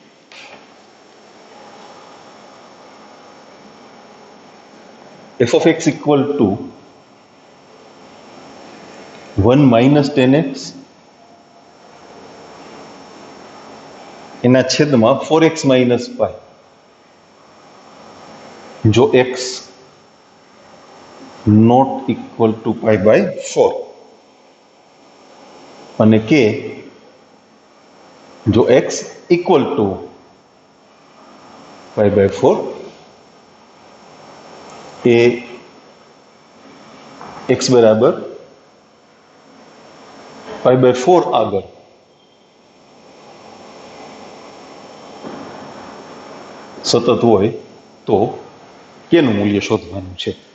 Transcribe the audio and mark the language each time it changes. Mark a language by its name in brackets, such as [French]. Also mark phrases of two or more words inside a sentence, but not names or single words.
[English] f(x) equal to 1 minus 10x [Gujarati] એના છેદમાં [English] 4x minus 5 જો x not equal to pi/4 [Gujarati] અને k જો [English] x equal to pi/4 [Gujarati] એ x બરાબર pi/4 આગળ સતત હોય તો કેનું મૂલ્ય શોધવાનું છે.